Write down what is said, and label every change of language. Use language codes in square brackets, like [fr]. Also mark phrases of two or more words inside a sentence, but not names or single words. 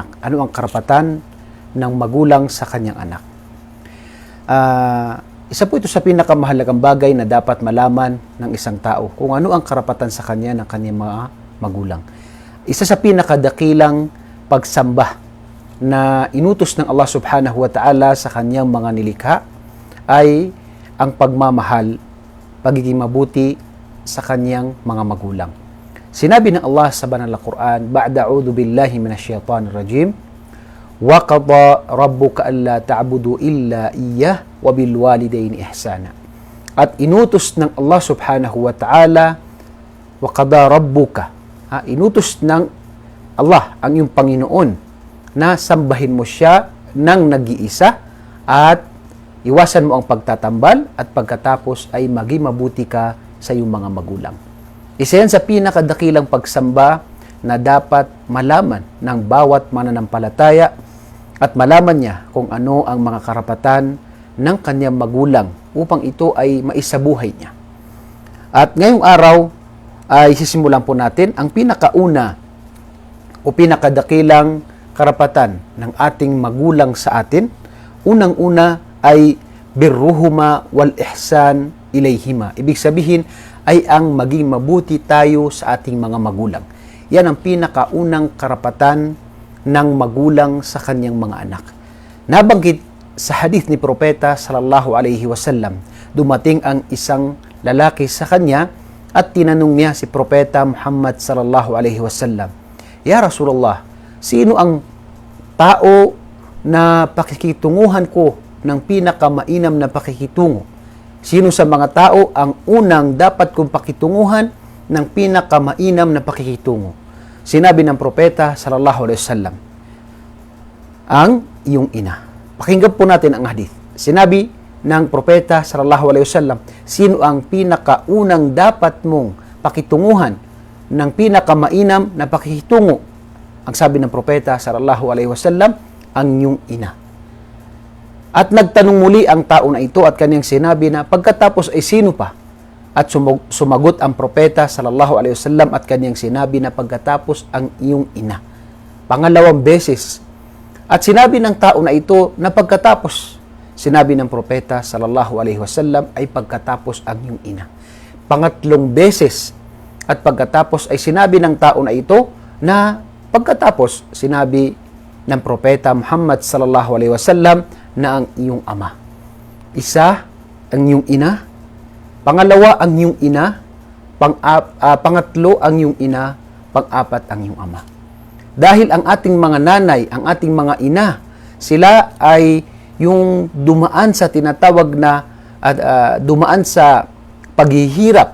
[tl] Ano ang karapatan ng magulang sa kanyang anak. Isa po ito sa pinakamahalagang bagay na dapat malaman ng isang tao, kung ano ang karapatan sa kanya ng kanyang mga magulang. Isa sa pinakadakilang pagsamba na inutos ng Allah [ar] سبحانه وتعالى [tl] sa kanyang mga nilikha ay ang pagmamahal, pagiging mabuti sa kanyang mga magulang. Sinabi ng Allah sa banal na Quran, [ar] "بعد أعوذ بالله من الشيطان الرجيم وقضى ربك ألا تعبدوا إلا إياه وبالوالدين إحسانا." [tl] At inutos ng Allah [ar] سبحانه وتعالى, وقضى ربك, [tl] inutos ng Allah, ang iyong Panginoon, na sambahin mo siya ng nag-iisa at iwasan mo ang pagtatambal at pagkatapos ay maging mabuti ka sa iyong mga magulang. Isa yan sa pinakadakilang pagsamba na dapat malaman ng bawat mananampalataya at malaman niya kung ano ang mga karapatan ng kanyang magulang upang ito ay maisabuhay niya. At ngayong araw ay sisimulan po natin ang pinakauna o pinakadakilang karapatan ng ating magulang sa atin. Unang-una ay [ar] برهما والإحسان إليهما. [tl] Ibig sabihin ay ang maging mabuti tayo sa ating mga magulang. Yan ang pinakaunang karapatan ng magulang sa kanyang mga anak. Nabanggit sa hadith ni Propeta [ar] صلى الله عليه وسلم, [tl] dumating ang isang lalaki sa kanya at tinanong niya si Propeta Muhammad [ar] صلى الله عليه وسلم, "يا رسول الله, [tl] sino ang tao na pakikitunguhan ko ng pinakamainam na pakikitungo? Sino sa mga tao ang unang dapat kong pakitunguhan ng pinakamainam na pakikitungo?" Sinabi ng Propeta [ar] صلى الله عليه وسلم, [tl] "Ang iyong ina." Pakinggan po natin ang hadith. Sinabi ng Propeta [ar] صلى الله عليه وسلم, [tl] sino ang pinakaunang dapat mong pakitunguhan ng pinakamainam na pakikitungo? Ang sabi ng Propeta [ar] صلى الله عليه وسلم, [tl] ang iyong ina. At nagtanong muli ang tao na ito at kanyang sinabi na pagkatapos ay sino pa? At sumagot ang Propeta [ar] صلى الله عليه وسلم [tl] at kanyang sinabi na pagkatapos ang iyong ina. Pangalawang beses. At sinabi ng tao na ito na pagkatapos, sinabi ng Propeta [ar] صلى الله عليه وسلم [tl] ay pagkatapos ang iyong ina. Pangatlong beses. At pagkatapos ay sinabi ng tao na ito na pagkatapos sinabi ng Propeta Muhammad [ar] صلى الله عليه وسلم [tl] na ang iyong ama. Isa, ang iyong ina. Pangalawa, ang iyong ina. Pangatlo, ang iyong ina. Pang-apat, ang iyong ama. Dahil ang ating mga nanay, ang ating mga ina, sila ay yung dumaan sa tinatawag na dumaan sa paghihirap.